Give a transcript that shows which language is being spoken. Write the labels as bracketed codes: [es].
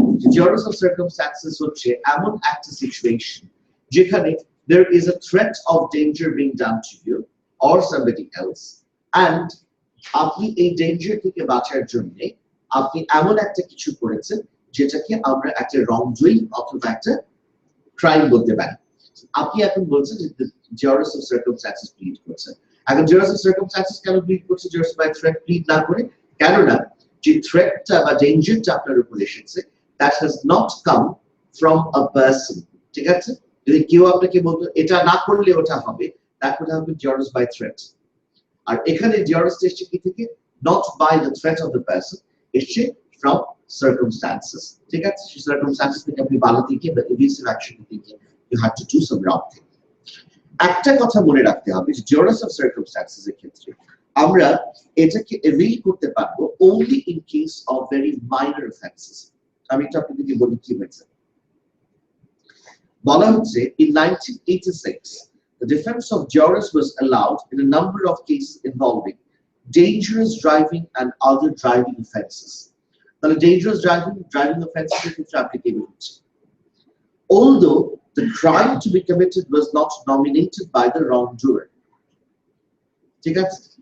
[bn] The duress of circumstances হচ্ছে এমন একটা situation যেখানে [en] there is a threat of danger being done to you or somebody else, [bn] and আপনি এই danger থেকে বাঁচার জন্য আপনি এমন একটা কিছু করেছেন যেটাকে আমরা একটা wrongdoing অথবা একটা crime বলতে পারি। আপনি এখন বলছেন যে the duress of circumstances plead করছেন। [en] এখন duress of circumstances কেন plead করছে duress by threat plead না করে? [bn] কেননা যে threatটা বা dangerটা আপনার উপর এসেছে [en] that has not come from a person, [bn] ঠিক আছে? যদি কেউ আপনাকে বলতো এটা না করলে ওটা হবে, [en] that would have been duress by threat। [bn] আর এখানে duress এসেছে কি থেকে? [en] Not by the threat of the person, [bn] এসেছে [en] from circumstances, ঠিক আছে? সেই circumstances থেকে [bn] আপনি ভালো দিকে বা [en] evasive action থেকে you had to do some wrong thing। [bn] একটা কথা মনে রাখতে হবে যে duress of circumstances এর ক্ষেত্রে আমরা এটাকে avail করতে পারবো [en] only in case of very minor offenses। [bn] আমি এটা আপনাদেরকে বলি কি হয়েছে। বলা হচ্ছে [en] in 1986 the defense of duress was allowed in a number of cases involving dangerous driving and other driving offenses। [bn] তাহলে [en] dangerous driving offenses [bn] এর ক্ষেত্রে [en] applicable [bn] হচ্ছে। [en] Although the crime to be committed was not nominated by the wrongdoer, [bn] ঠিক আছে?